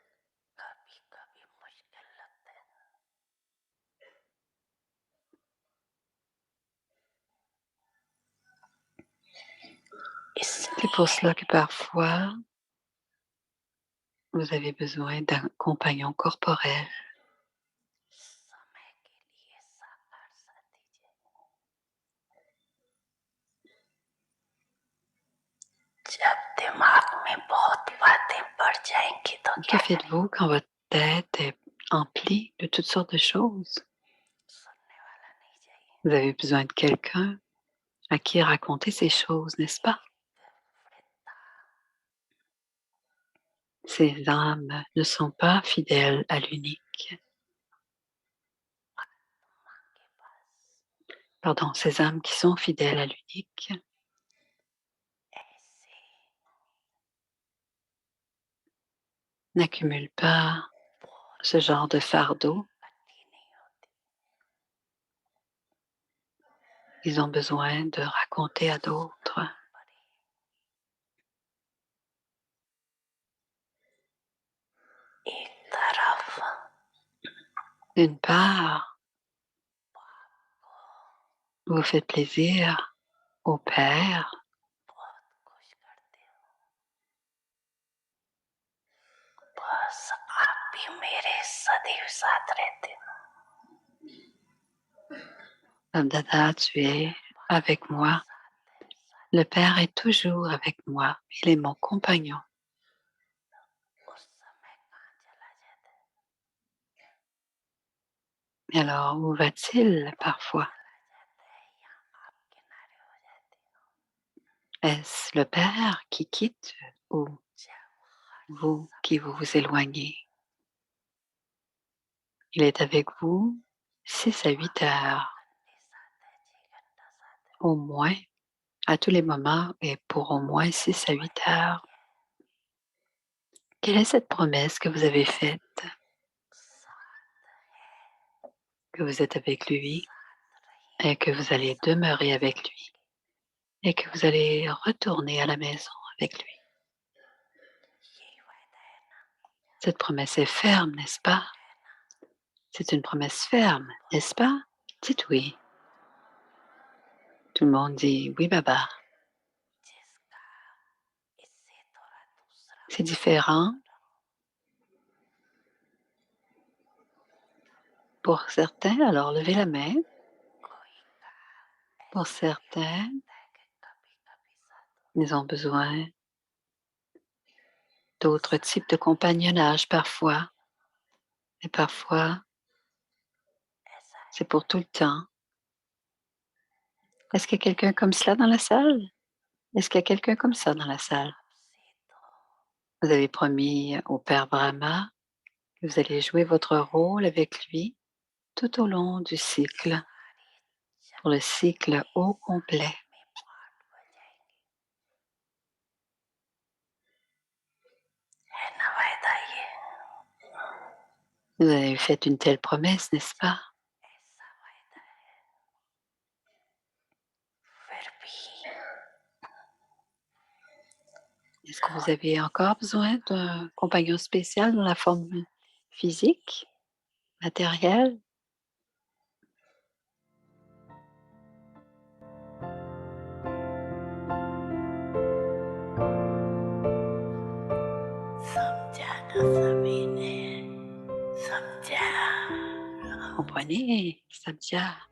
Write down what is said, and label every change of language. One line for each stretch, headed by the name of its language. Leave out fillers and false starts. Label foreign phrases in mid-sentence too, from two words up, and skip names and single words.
French: C'est pour cela que parfois, vous avez besoin d'un compagnon corporel.
Hindi: जब दिमाग में बहुत बातें बढ़ जाएंगी तो
French: Que
Hindi: क्या करें?
French: faites-vous quand votre tête est emplie de toutes sortes de choses?
Hindi: सुनने वाला नहीं चाहिए.
French: Vous avez besoin de quelqu'un à qui raconter ces choses, n'est-ce pas? Ces âmes ne sont pas fidèles à l'unique. Pardon, ces âmes qui sont fidèles à l'unique
Hindi: ऐसे
French: n'accumulent pas ce genre de fardeau.
Hindi: इकट्ठी नहीं होती.
French: Ils ont besoin de raconter à d'autres.
Hindi: एक तरफ
French: D'une part, vous faites plaisir au Père,
Hindi: बहुत खुश करते हो. बस आप भी मेरे सदैव साथ रहते हो.
French: Dada, tu es avec moi. Le Père est toujours avec moi. Il est mon compagnon.
Hindi: उस समय कहाँ चला जाता है?
French: Et alors, où va-t-il parfois?
Hindi: चला जाता है या आप किनारे हो जाते हो.
French: Est-ce le Père qui quitte ou
Hindi: जब हर
French: vous qui
Hindi: समय
French: vous éloignez? Il est avec vous 6 à 8 heures,
Hindi: घंटे साथ है, 6 घंटा साथ है.
French: au moins, à tous les moments et pour au moins 6 à 8 heures. Quelle est cette promesse que vous avez faite,
Hindi: साथ है,
French: que vous êtes avec lui
Hindi: साथ रहे,
French: et que vous allez demeurer avec lui et que vous allez retourner à la maison avec lui?
Hindi: यही वायदा है ना.
French: Cette promesse est ferme, n'est-ce pas? C'est une promesse ferme, n'est-ce pas? Dites oui. Tout le monde dit oui, Baba.
Hindi: जिसका इससे थोड़ा दूसरा
French: C'est différent pour certains, alors levez la main.
Hindi: कोई का
French: Pour
Hindi: ऐसे भी हो
French: certains,
Hindi: सकता है कि कभी कभी साथ
French: ils ont besoin d'autres types de compagnonnage parfois. Et parfois,
Hindi: ऐसा है.
French: c'est pour tout le temps. Est-ce qu'il y a quelqu'un comme cela dans la salle? Est-ce qu'il y a quelqu'un comme ça dans la salle?
Hindi: आपसे तो
French: Vous avez promis au Père Brahma que vous allez jouer votre rôle avec lui tout au long du cycle,
Hindi: सारी
French: pour le cycle au complet.
Hindi: में पाठ बजाएंगे. है ना वायदा ये?
French: Vous avez fait une telle promesse, n'est-ce pas?
Hindi: ऐसा वायदा है. फिर भी
French: Est-ce que vous avez encore besoin d'un compagnon spécial dans la forme physique, matérielle?
Hindi: समझा ना सभी ने, समझा.
French: Comprenez, Sadhya.